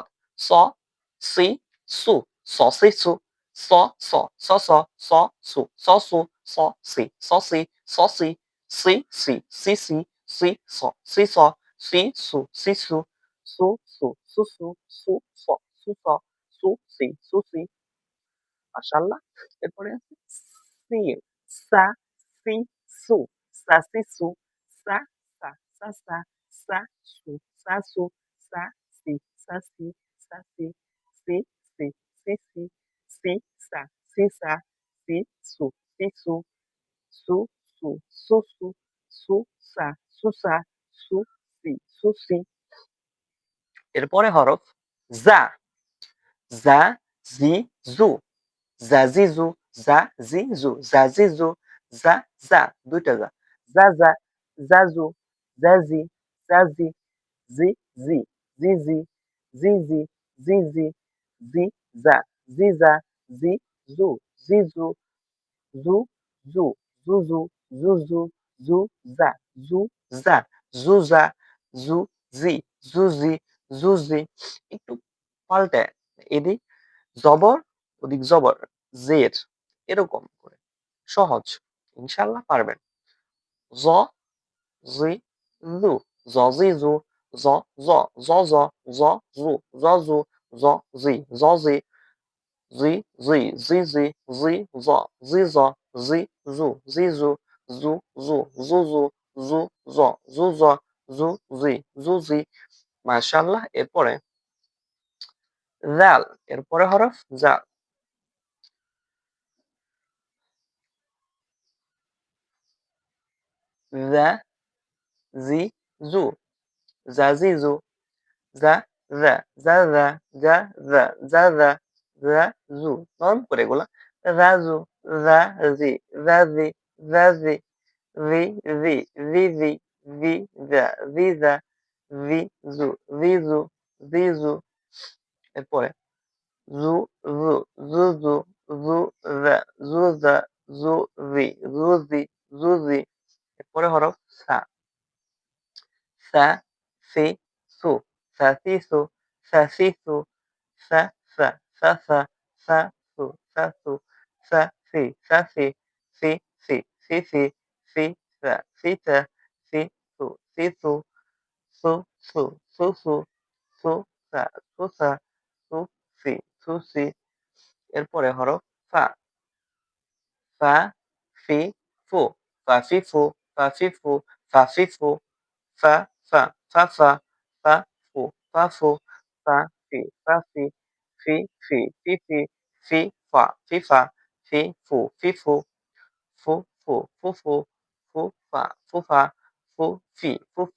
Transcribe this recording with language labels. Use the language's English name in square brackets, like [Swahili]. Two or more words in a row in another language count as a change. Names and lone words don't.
[Bangla] স, সি, সু, সসিসু, স, স, সস, স, সু, সসু, স, সি, সসি, সসি, সি, সি, সিসি, সি, স, সিস, সি, সু, সিসু, সু, সু, সুসু, সু, স, সুস, সু, সি, সুসি। মাশাআল্লাহ। এরপরে আছে সিন। সা, সি, সু, সাসিসু, সা, সা, সাসা, সা, সু, সাসু, সা, সি, সাসি, সাসি, সি, সি, সিসি, সি, সা, সিসা, সি, সু, সিসু, সু, সু, সুসু, সু, সা, সুসা, সু, সি, সুসি। এরপরে হরফ জা। জা, জি, জু, জাজিজু, জাজিজু, জাজিজু, জা, জা, ২ টা জা। জাজা, জাজু, জাজি, জাজি, জি, জি, জিজি, জিজি, জিজি, জি, জা, জিজা, জি, জু, জিজু, জু, জু, জুজু, জুজু, জু, জা, জু, জা, জুজা, জু, জি, জুজি, জুজি। একটু পাল্টে এদিক জবর ওদিক জবর জের এরকম করে সহজ। ইনশাআল্লাহ পারবেন। জ, জি, জু, জজিজু, জ, জ, জজ, জ, জু, জজু, জ, জি, জজি, জি, জি, জিজি, জি, জ, জিজ, জি, জু, জিজু, জু, জু, জুজু, জু, জ, জুজ, জু, জি, জুজি। মাশাআল্লাহ। এরপরে জাল। এরপরে হরফ জাল। জা, জি, জু, জাজিজু, জা, জা, জাজা, জা, জা, জাজা, জু। নরম করে এগুলা। রাজু, রাজি, রাজি, রাজি, রি, রি, রিজি, রি, জা, রিজা, রিজু, রিজু, রিজু। এরপরে জু জু জু জু জু জা জু জা জু জি জুজি জুজি। এরপরে হরফ সা সা সি সু সাসিসু সাসিসু সা সা সাসা সাসু সাসু সাসি সাসি সি সি সিসি সিসা সিসা সিসু সিসু সু সু সুসু সুসা সুসা সুসি সুসি। এরপরে হরফ ফা ফা ফি ফু ফাফিফু ফাফিফু ফাফিফু ফা ফা ফাফা ফাফু ফাফু ফাফি ফাফি ফি ফি ফিফি ফিফা ফিফা ফিফু ফিফু ফুফু ফুফু ফুফা ফুফা ফুফি ফুফি।